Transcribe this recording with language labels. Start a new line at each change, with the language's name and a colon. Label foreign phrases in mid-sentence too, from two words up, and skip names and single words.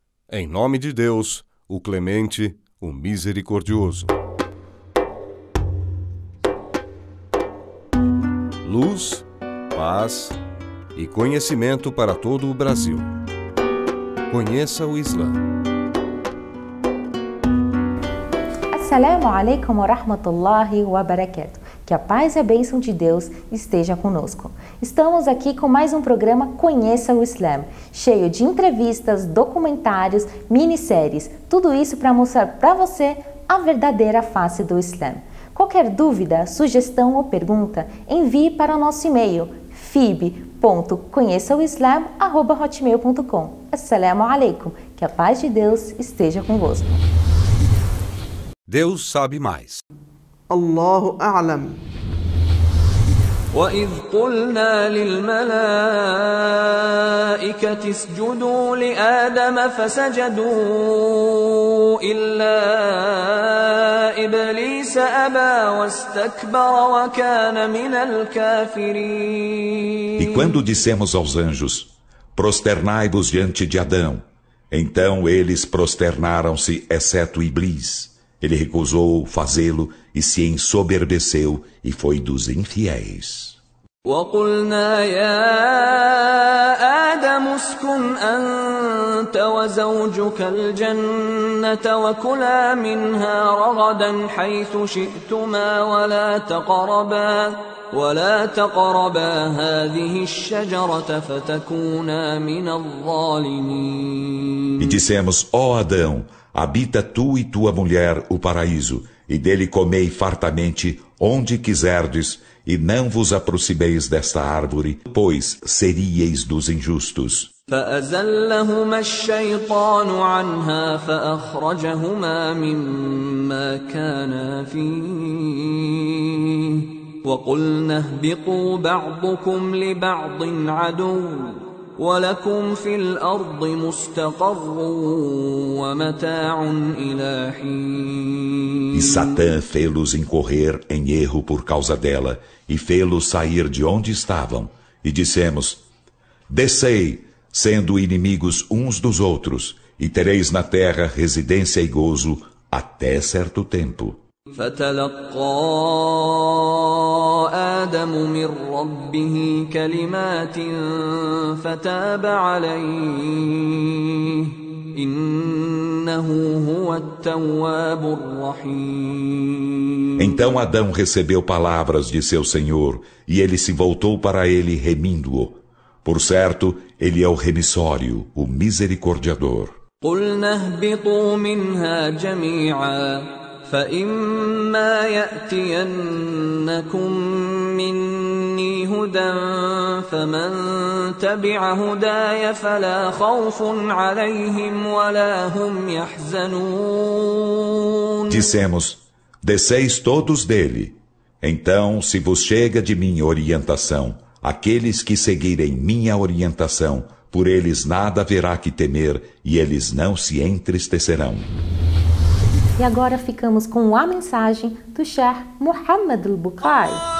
Portuguese: Em nome de Deus, o Clemente, o Misericordioso. Luz, paz e conhecimento para todo o Brasil. Conheça o Islã.
Arabic: السلام عليكم ورحمة الله وبركاته.
Portuguese: Que a paz e a bênção de Deus esteja conosco. Estamos aqui com mais um programa Conheça o Islã, cheio de entrevistas, documentários, minisséries, tudo isso para mostrar para você a verdadeira face do Islã. Qualquer dúvida, sugestão ou pergunta, envie para o nosso e-mail fib.conheçaoislam@hotmail.com.
Arabic: السلام عليكم.
Portuguese: Que a paz de Deus esteja convosco. Deus sabe mais.
Arabic: الله أعلم. وإذ قلنا للملائكة اسجدوا لآدم فسجدوا إلا إبليس أبى واستكبر وكان من الكافرين.
Portuguese: E quando dissemos aos anjos, prosternai-vos diante de Adão, então eles prosternaram-se, exceto Iblis. Ele recusou fazê-lo e se ensoberbeceu e foi dos infiéis.
Arabic: وَقُلْنَا يَا آدَمُ اسْكُنْ أَنْتَ وَزَوْجُكَ الْجَنَّةَ وَكُلَا مِنْهَا رَغَدًا حَيْثُ شِئْتُمَا ولا تقربا هذه الشجرة فتكونا من الظالمين.
Portuguese: E dissemos, ó Adão, habita tu e tua mulher o paraíso, e dele comei fartamente onde quiserdes, e não vos aproximeis desta árvore, pois seríeis dos injustos.
Arabic: فأزلهما الشيطان عنها فأخرجهما مما كانا فيه وقلنا اهبطوا بعضكم لبعض عدو ولكم في الأرض مستقر ومتاع إلى حين.
Portuguese: E Satã fê-los incorrer em erro por causa dela, e fê-los sair de onde estavam. E dissemos, descei, sendo inimigos uns dos outros, e tereis na terra residência e gozo até certo tempo.
Arabic: فتلقى آدم من ربه كلمات فتاب عليه إنه هو التواب الرحيم.
Portuguese: Então Adão recebeu palavras de seu Senhor, e ele se voltou para ele remindo-o. Por certo, ele é o remissório, o misericordiador.
Arabic: قُلْنَا اهْبِطُوا مِنْهَا جَمِيعًا فَإِمَّا يَأْتِيَنَّكُمْ مِنِّي هُدًى فَمَنْ تَبِعَ هُدَايَ فَلَا خَوْفٌ عَلَيْهِمْ وَلَا هُمْ يَحْزَنُونَ.
Portuguese: Dissemos, desceis todos dele. Então, se vos chega de mim orientação, aqueles que seguirem minha orientação, por eles nada haverá que temer, e eles não se entristecerão. E agora ficamos com a mensagem do Sheikh Muhammad al-Bukhari.